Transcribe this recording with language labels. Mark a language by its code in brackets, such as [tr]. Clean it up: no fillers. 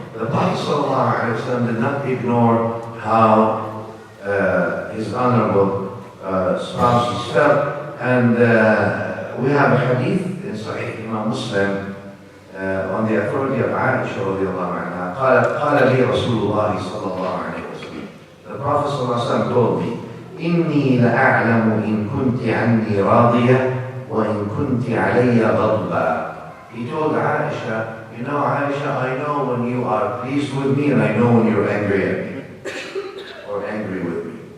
[en] The Prophet ﷺ did not ignore how his honorable spouses felt. And we have a hadith in Sahih Imam Muslim on the authority of Aisha radiallahu anha. [ar] قال لي رسول الله صلى الله عليه وسلم. [en] The Prophet ﷺ told me, [ar] إني لأعلم إن كنت عني راضية وإن كنت علي غضبا. [en] He told Aisha, you know Aisha, I know when are pleased with me, and I know when you're angry at me or angry with me.